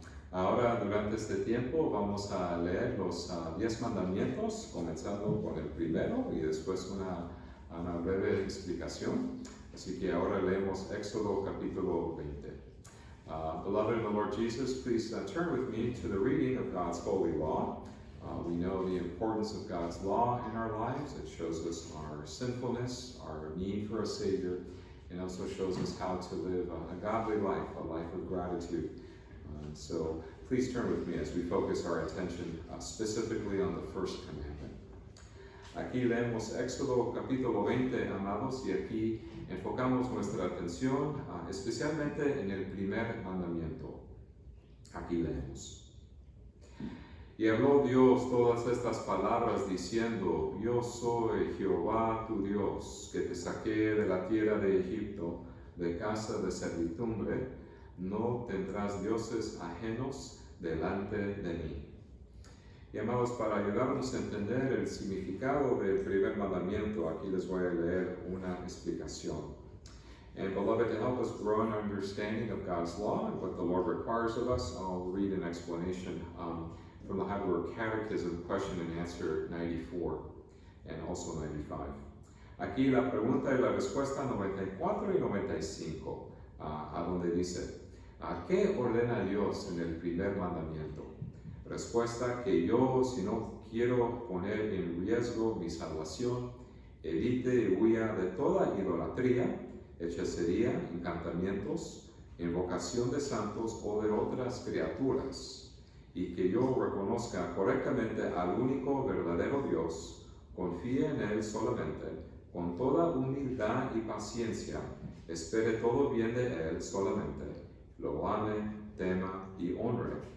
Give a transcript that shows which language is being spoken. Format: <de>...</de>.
<es>Ahora, durante este tiempo, vamos a leer los 10 mandamientos, comenzando con el primero y después una breve explicación. Así que ahora leemos Éxodo capítulo 20.</es> <en>Beloved in the Lord Jesus, please turn with me to the reading of God's holy law. We know the importance of God's law in our lives. It shows us our sinfulness, our need for a Savior, and also shows us how to live a godly life, a life of gratitude. So please turn with me as we focus our attention specifically on the first commandment.</en> <es>Aquí leemos Éxodo capítulo 20, amados, y aquí enfocamos nuestra atención especialmente en el primer mandamiento. Aquí leemos. Y habló Dios todas estas palabras diciendo: Yo soy Jehová tu Dios, que te saqué de la tierra de Egipto, de casa de servidumbre. No tendrás dioses ajenos delante de mí. Y amados, para ayudarnos a entender el significado del primer mandamiento, aquí les voy a leer una explicación.</es> <en>And beloved, to help us grow an understanding of God's law and what the Lord requires of us, I'll read an explanation from the Heidelberg Catechism, question and answer 94 and also 95.</en> <es>Aquí la pregunta y la respuesta 94 y 95, a donde dice: ¿qué ordena Dios en el primer mandamiento? Respuesta: que yo, si no quiero poner en riesgo mi salvación, evite y huya de toda idolatría, hechicería, encantamientos, invocación de santos o de otras criaturas, y que yo reconozca correctamente al único verdadero Dios, confíe en Él solamente, con toda humildad y paciencia, espere todo bien de Él solamente, lo ame, tema y honre,</es>